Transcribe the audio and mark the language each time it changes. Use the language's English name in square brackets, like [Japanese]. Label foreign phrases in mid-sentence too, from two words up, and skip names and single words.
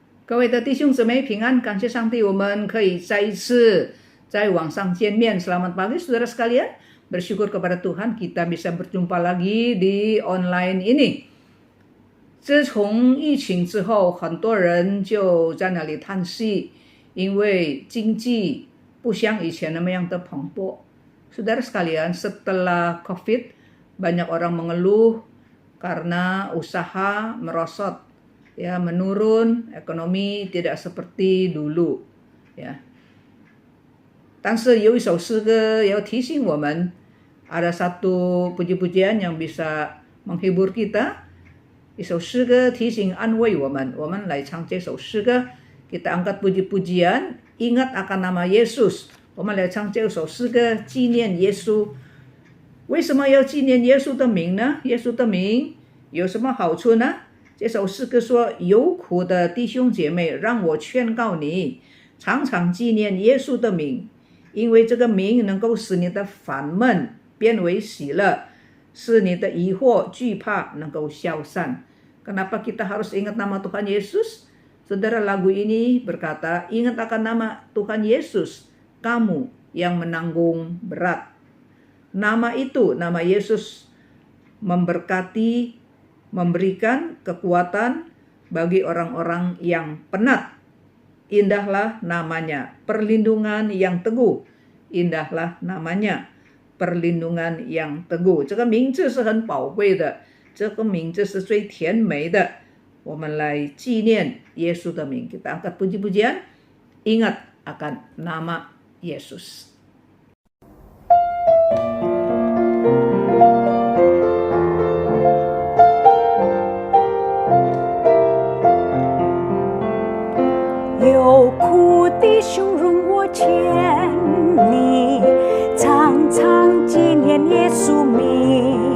[Chinese] 各位的弟兄姊妹平安，感谢上帝，我们可以再一次在网上见面。 [Indonesian] Selamat pagi saudara sekalian, bersyukur kepada Tuhan kita bisa berjumpa lagi di online ini。 [Chinese] 自从疫情之后，很多人就在那里叹息，因为经济不像以前那么样的蓬勃。 [Indonesian] Saudara sekalian, setelah COVID, banyak orang mengeluh karena usaha merosot, ya, menurun, ekonomi tidak seperti dulu, ya. [Chinese] 但是有一首诗歌要提醒我们, [Indonesian] ada satu puji-pujian yang bisa menghibur kita. [Chinese] 一首诗歌提醒安慰我们，我们来唱这首诗歌。 [Indonesian] kita angkat puji-pujian, ingat akan nama Yesus. [Chinese] 我们来唱这首诗歌，纪念耶稣。为什么要纪念耶稣的名呢？耶稣的名有什么好处呢？这首诗歌说，有苦的弟兄姐妹，让我劝告你，常常纪念耶稣的名，因为这个名能够使你的烦闷变为喜乐，使你的疑惑惧怕能够消散。 [Indonesian] Kenapa kita harus ingat nama Tuhan Yesus? Saudara, lagu ini berkata, ingat akan nama Tuhan Yesus, kamu yang menanggung berat. Nama itu, nama Yesus, memberkati, memberikan kekuatan bagi orang-orang yang penat. Indahlah namanya, perlindungan yang teguh. Indahlah namanya, perlindungan yang teguh. [Chinese] 这个名字是很宝贵的，这个名字是最甜美的。我们来纪念耶稣的名。 [Indonesian] Kita angkat puji-pujian, ingat akan nama Yesus. [Chinese] 有苦的兄容我牵你，常常纪念耶稣名，